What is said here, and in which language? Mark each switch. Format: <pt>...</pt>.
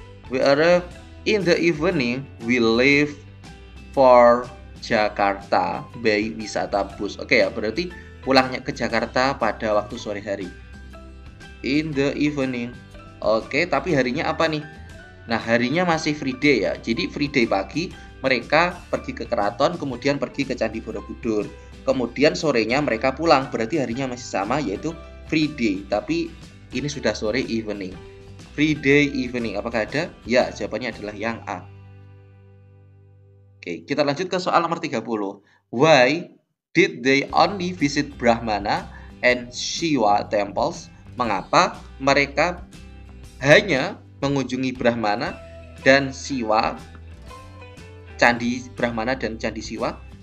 <en>We arrived in the evening. We leave for Jakarta by wisata bus.</en> <id>Oke ya, berarti pulangnya ke Jakarta pada waktu sore hari.</id> <en>In the evening.</en> <id>Oke, tapi harinya apa nih? Nah, harinya masih free day ya. Jadi free day pagi mereka pergi ke keraton, kemudian pergi ke Candi Borobudur. Kemudian sorenya mereka pulang, berarti harinya masih sama, yaitu free day. Tapi ini sudah sore, evening. Free day evening, apakah ada? Ya, jawabannya adalah yang A. Oke, kita lanjut ke soal nomor 30.</id> <en>Why did they only visit Brahmana and Shiva temples?</en> <id>Mengapa mereka hanya mengunjungi Brahmana dan Siwa, Candi Brahmana dan Candi Siwa.</id>